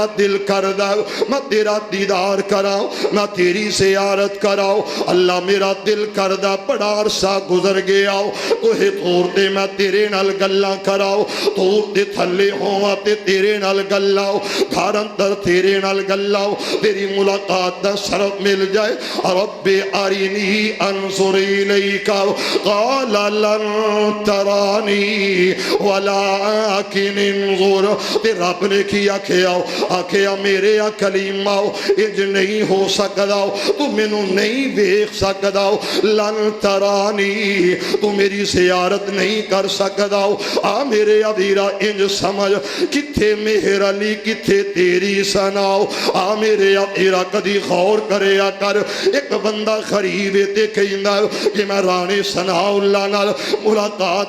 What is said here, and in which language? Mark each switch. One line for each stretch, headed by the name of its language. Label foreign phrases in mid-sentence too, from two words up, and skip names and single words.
Punjabi: دل کردا میں تیرا دیدار کراواں میں تیری زیارت کراواں اللہ میرا دل کردا بڑا عرصہ گزر گیا کوہ طور تے میں تیرے نال گلاں کراواں طور تے تھلے ہوواں تے تیرے نال گلاں گھر اندر تیرے نال گلاں تیری ملاقات دا شرف مل جائے
Arabic: رب أرني أنظر إليك قال لن تراني ولكن انظر
Punjabi: تے رب نے کی آکھیا میرے کلیما انج نہیں ہو سکدا تو مینوں نہیں ویکھ سکدا
Arabic: لن تراني
Punjabi: تو میری زیارت نہیں کر سکدا آ میرے ادھیرا انج سمجھ کتھے مہر علی کتھے تیری ثناؤ آ میرے ادھیرا کدی غور کریا کر اک بندہ غریب ہے تے کہندا کہ میں رانے ثناء اللہ نال ملاقات